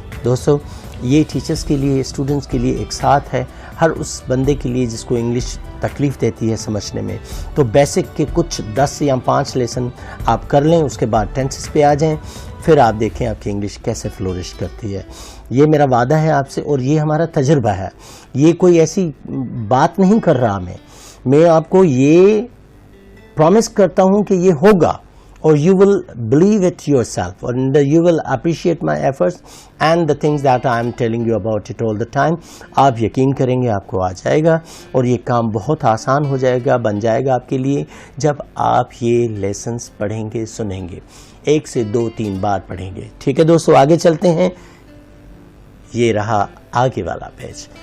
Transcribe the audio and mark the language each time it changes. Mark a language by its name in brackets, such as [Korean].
[Urdu] دوستو یہ ٹیچرز کے لیے، اسٹوڈنٹس کے لیے ایک ساتھ ہے، ہر اس بندے کے لیے جس کو انگلش تکلیف دیتی ہے سمجھنے میں. تو بیسک کے کچھ 10 یا 5 لیسن آپ کر لیں، اس کے بعد ٹینسز پہ آ جائیں، پھر آپ دیکھیں آپ کی انگلش کیسے فلورش کرتی ہے. یہ میرا وعدہ ہے آپ سے، اور یہ ہمارا تجربہ ہے. یہ کوئی ایسی بات نہیں کر رہا میں آپ کو یہ پرومس کرتا ہوں کہ یہ ہوگا، اور [English] you will believe it yourself, and you will appreciate my efforts and the things that I am telling you about it all the time. [Urdu] آپ یقین کریں گے آپ کو آ جائے گا، اور یہ کام بہت آسان ہو جائے گا، بن جائے گا آپ کے لیے جب آپ یہ لیسنز پڑھیں گے، سنیں گے، 1 سے 2-3 بار پڑھیں گے. ٹھیک ہے دوستو، آگے چلتے ہیں. یہ رہا آگے والا پیج.